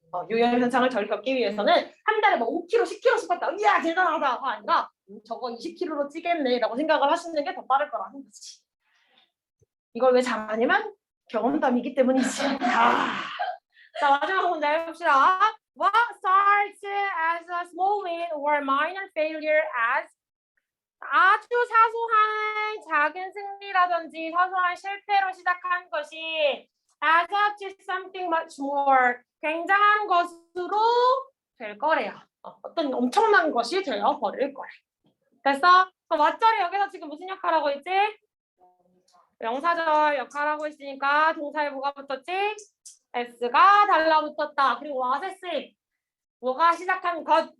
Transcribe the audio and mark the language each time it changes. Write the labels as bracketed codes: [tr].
[ko] 요요 현상을 덜 겪기 위해서는 한 달에 뭐 5kg, 10kg씩 뺐다. 이야 대단하다가 아니라 저거 20kg로 찌겠네라고 생각을 하시는 게 더 빠를 거라는 거지. 이걸 왜 잘하냐면 경험담이기 때문이지. 자, 마지막 문제 해봅시다. [en] What starts as a small win or minor failure as [ko] 아주 사소한 작은 승리라든지 사소한 실패로 시작한 것이 [en] adds up to something much more [ko] 굉장한 것으로 될 거래요. 어떤 엄청난 것이 되어 버릴 거래. 됐어? 그럼 왓절이 여기서 지금 무슨 역할하고 있지? 명사절 역할하고 있으니까 동사에 뭐가 붙었지? s가 달라붙었다. 그리고 what's 뭐가 시작한 것.